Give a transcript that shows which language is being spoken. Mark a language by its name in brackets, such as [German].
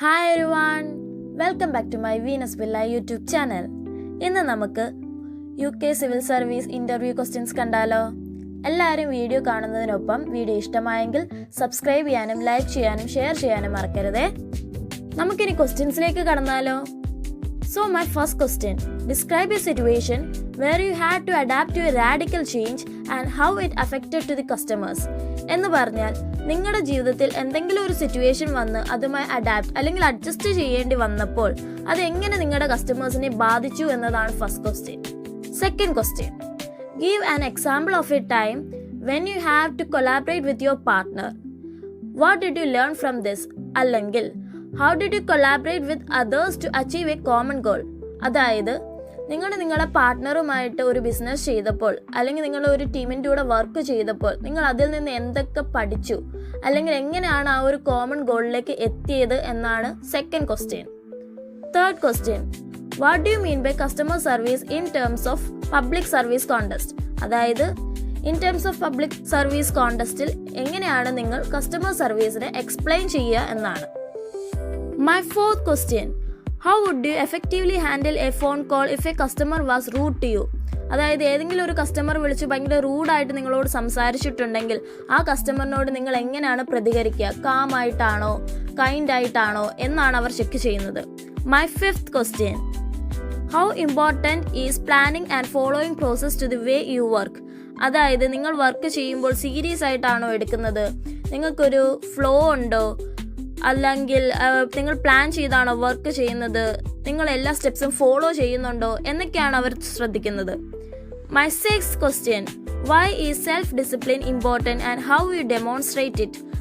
[English] Hi everyone, welcome back to my Venus Villa YouTube channel. [Malayalam] ഇന്ന് നമുക്ക് UK civil service interview questions കണ്ടാലോ? എല്ലാവരും video കാണുന്നതിനൊപ്പം video ഇഷ്ടമായെങ്കിൽ subscribe ചെയ്യാനും ലൈക്ക് ചെയ്യാനും ഷെയർ ചെയ്യാനും മറക്കരുതേ. നമുക്കിനി ക്വസ്റ്റ്യൻസിലേക്ക് കടന്നാലോ? [English] So my first question, describe a situation where you had to adapt to a radical change and how it affected to the customers. [Malayalam] എന്ന് പറഞ്ഞാൽ നിങ്ങളുടെ ജീവിതത്തിൽ എന്തെങ്കിലും ഒരു സിറ്റുവേഷൻ വന്ന് അതുമായി അഡാപ്റ്റ് അല്ലെങ്കിൽ അഡ്ജസ്റ്റ് ചെയ്യേണ്ടി വന്നപ്പോൾ അത് എങ്ങനെ നിങ്ങളുടെ കസ്റ്റമേഴ്സിനെ ബാധിച്ചു എന്നതാണ് first question. [English] Second question, give an example of a time when you have to collaborate with your partner. What did you learn from this? അല്ലെങ്കിൽ how did you collaborate with others to achieve a common goal? [Malayalam] അതായത് നിങ്ങളുടെ പാർട്ട്ണറുമായിട്ട് ഒരു business ചെയ്തപ്പോൾ അല്ലെങ്കിൽ നിങ്ങൾ ഒരു ടീമിൻ്റെ കൂടെ വർക്ക് ചെയ്തപ്പോൾ നിങ്ങൾ അതിൽ നിന്ന് എന്തൊക്കെ പഠിച്ചു, അല്ലെങ്കിൽ എങ്ങനെയാണ് ആ ഒരു കോമൺ ഗോളിലേക്ക് എത്തിയത് എന്നാണ് second question. [English] Third question, what do you mean by customer service in terms of public service context? [Malayalam] അതായത് [English] in terms of public service കോൺടെസ്റ്റിൽ [Malayalam] എങ്ങനെയാണ് നിങ്ങൾ കസ്റ്റമർ സർവീസിനെ എക്സ്പ്ലെയിൻ ചെയ്യുക എന്നാണ്. [English] My fourth question, how would you effectively handle a phone call if a customer was rude to you? [Malayalam] അതായത് ഏതെങ്കിലും ഒരു customer വിളിച്ച് ഭയങ്കര റൂഡായിട്ട് നിങ്ങളോട് സംസാരിച്ചിട്ടുണ്ടെങ്കിൽ ആ കസ്റ്റമറിനോട് നിങ്ങൾ എങ്ങനെയാണ് പ്രതികരിക്കുക? കാം ആയിട്ടാണോ കൈൻഡ് ആയിട്ടാണോ എന്നാണ് അവർ ചെക്ക് ചെയ്യുന്നത്. [English] My fifth question, how important is planning and following process to the way you work? [Malayalam] അതായത് നിങ്ങൾ വർക്ക് ചെയ്യുമ്പോൾ സീരിയസ് ആയിട്ടാണോ എടുക്കുന്നത്? നിങ്ങൾക്കൊരു ഫ്ലോ ഉണ്ടോ? അല്ലെങ്കിൽ നിങ്ങൾ പ്ലാൻ ചെയ്താണോ വർക്ക് ചെയ്യുന്നത്? നിങ്ങൾ എല്ലാ സ്റ്റെപ്സും ഫോളോ ചെയ്യുന്നുണ്ടോ എന്നൊക്കെയാണ് അവർ ശ്രദ്ധിക്കുന്നത്. [English] My sixth question, why is self discipline important and how you demonstrate it?